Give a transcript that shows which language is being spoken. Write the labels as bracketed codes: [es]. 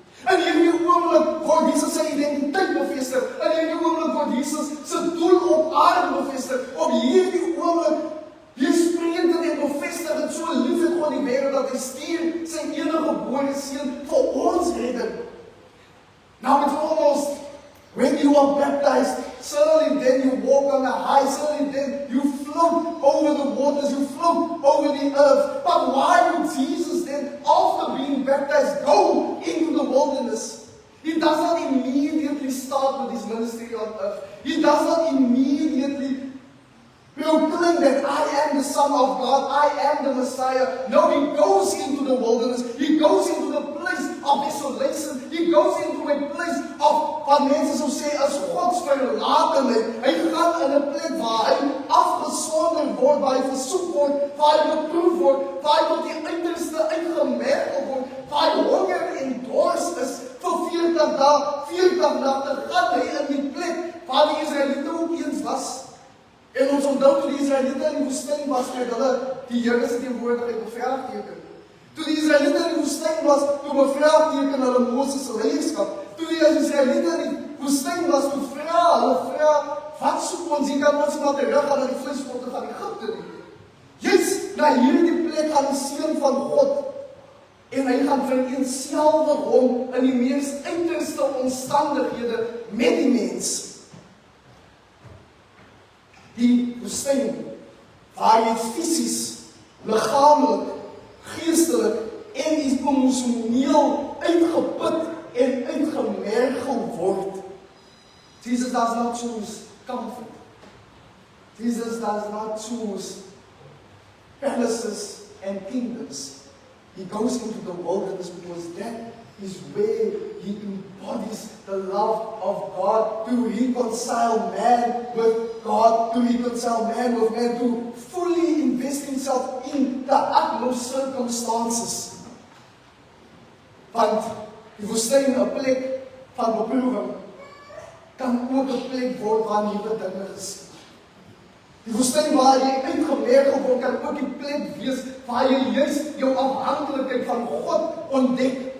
[af] In hierdie oomblik word Jesus sy identiteit bevestig. In hierdie oomblik word Jesus sy doel op aarde bevestig. Op hierdie oomblik spreek dit en bevestig dit, so lief het God die wêreld dat hy stuur sy enige gebore seun vir ons redding. [en] Now it's almost, when you are baptized, certainly then you walk on a high, certainly then you float over the waters, you float over the earth. But why would Jesus then, after being baptized, go into the wilderness? He does not immediately start with his ministry on earth. He does not immediately proclaim that I am the Son of God, I am the Messiah. No, he goes into the wilderness. He goes into the place of isolation. He goes into a place of, [af] wat mense sou sê, as Gods verlatenheid. Hy gaan in 'n plek waar hy afgesonder word, waar hy versoek word, waar hy beproef word, waar hy tot die uiterste uitgemergel word, waar hy honger en dors is. Vir 40 dae, 40 nagte gaan hy in die plek waar die Israeliete ook eens was. En ons onthou toe die Israeliete in die woestyn was, met hulle die Here se teenwoordigheid bevraagteken. Toe die Israeliete in die woestyn was, toe bevraagteken hulle Moses se leierskap. Toe die Israeliete in die woestyn was, toe hulle vra, wat soek ons, hier kan ons maar terug gaan na die vleispotte van Egipte nie. Juist na hierdie plek gaan die Seun van God, en hy gaan vereenselwig hom in die mees uiterste omstandighede met die mens. Die woestyn, waar jy fisies, liggaamlik, geestelik en emosioneel uitgeput en uitgemergel word. [en] Jesus does not choose comfort. Jesus does not choose palaces and kingdoms. He goes into the wilderness because that is where he embodies the love of God, to reconcile man with God, to reconcile man with man, to fully invest himself in the utmost circumstances. [af] Want die woestyn, 'n plek van beproewing, kan ook 'n plek word waar nuwe dinge geskied. Die woestyn waar jy uitgemergel word, kan ook die plek wees waar jy juist jou afhanklikheid van God ontdek.